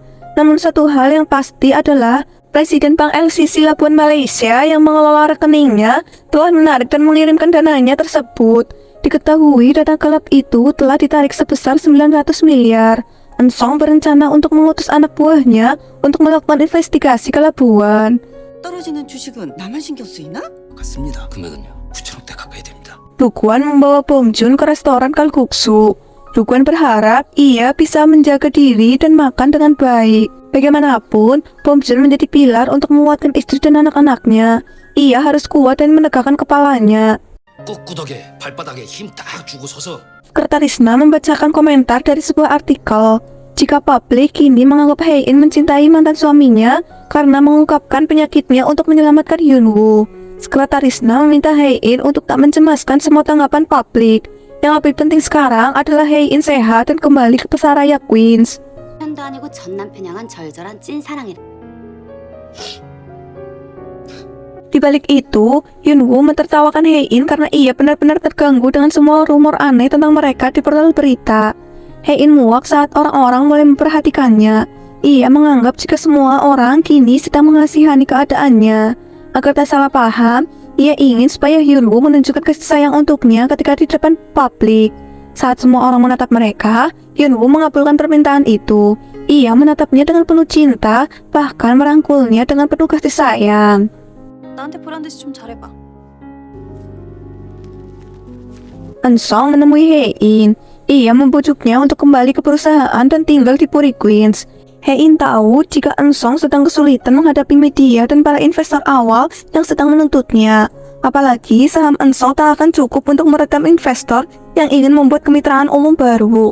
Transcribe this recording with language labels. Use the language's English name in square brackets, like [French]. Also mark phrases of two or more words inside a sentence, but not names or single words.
[Indonesian] Namun satu hal yang pasti adalah Presiden Bank LCC Labuan Malaysia yang mengelola rekeningnya telah menarik dan mengirimkan dananya tersebut. Diketahui dana gelap itu telah ditarik sebesar 900 miliar. Eun-sung berencana untuk mengutus anak buahnya untuk melakukan investigasi ke Labuan. [Korean] 떨어지는 주식은 나만 신경 쓰이나? 같습니다. 금액은요 9천억대 가까이 됩니다. [Indonesian] Lukwon membawa Bong Joon ke restoran kalguksu. Lukwon berharap ia bisa menjaga diri dan makan dengan baik. Bagaimanapun, Bong Joon menjadi pilar untuk menguatkan istri dan anak-anaknya. Ia harus kuat dan menegakkan kepalanya. [Korean] 꾹꾹덕에 발바닥에 힘 딱 주고 서서 [Indonesian] Kertarisna membacakan komentar dari sebuah artikel. Jika publik kini menganggap Hae-in mencintai mantan suaminya karena mengungkapkan penyakitnya untuk menyelamatkan Hyunwoo. Sekretarisna meminta Hae-in untuk tak mencemaskan semua tanggapan publik. Yang lebih penting sekarang adalah Hae-in sehat dan kembali ke Pesaraya Queens. [Korean] 편도 아니고 전 남편 향한 절절한 찐 사랑이라. [Indonesian] Di balik itu, Hyunwoo mentertawakan Hae-in karena ia benar-benar terganggu dengan semua rumor aneh tentang mereka di portal berita. Hae-in muak saat orang-orang mulai memperhatikannya. Ia menganggap jika semua orang kini sedang mengasihani keadaannya. Agar tak salah paham, ia ingin supaya Hyunwoo menunjukkan kasih sayang untuknya ketika di depan publik. Saat semua orang menatap mereka, Hyunwoo mengabulkan permintaan itu. Ia menatapnya dengan penuh cinta, bahkan merangkulnya dengan penuh kasih sayang. [Korean] 나한테 보란 듯이 좀 잘해봐. [Indonesian] Eun-sung menemui Hae-in. Ia membujuknya untuk kembali ke perusahaan dan tinggal di Puri Queens. Hae-in tahu jika Eun-sung sedang kesulitan menghadapi media dan para investor awal yang sedang menuntutnya. Apalagi saham Eun-sung tak akan cukup untuk meredam investor yang ingin membuat kemitraan umum baru.